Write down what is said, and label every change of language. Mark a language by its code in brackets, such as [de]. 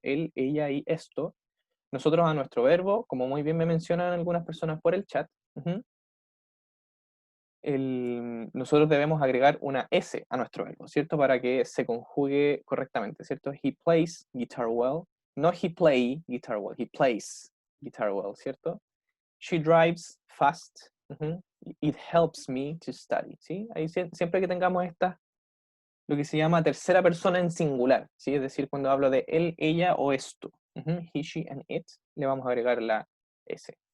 [es] Él, ella y esto, nosotros a nuestro verbo, como muy bien me mencionan algunas personas por el chat, ujú, nosotros debemos agregar una S a nuestro verbo, ¿cierto? Para que se conjugue correctamente, ¿cierto? [en] He plays guitar well, No he play guitar well, he plays guitar well, ¿cierto? She drives fast. It helps me to study, ¿sí? [es] Ahí siempre que tengamos esta, lo que se llama tercera persona en singular, ¿sí? Es decir, cuando hablo de él, ella o esto. [en] He, she, and it, [es] le vamos a agregar la S.